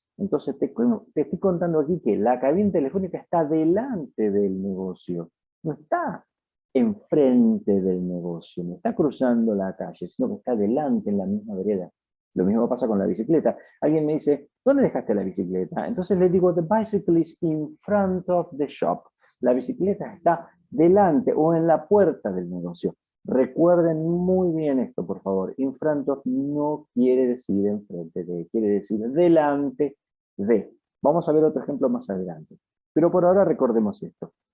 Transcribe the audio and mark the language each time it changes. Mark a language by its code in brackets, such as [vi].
[es] Entonces te estoy contando aquí que la cabina telefónica está delante del negocio, no está enfrente del negocio, no está cruzando la calle, sino que está delante en la misma vereda. Lo mismo pasa con la bicicleta. Alguien me dice, ¿dónde dejaste la bicicleta? Entonces le digo, [en] the bicycle is in front of the shop. [es] La bicicleta está delante o en la puerta del negocio. Recuerden muy bien esto, por favor. In front of no quiere decir enfrente de, quiere decir delante de. Vamos a ver otro ejemplo más adelante. Pero por ahora recordemos esto.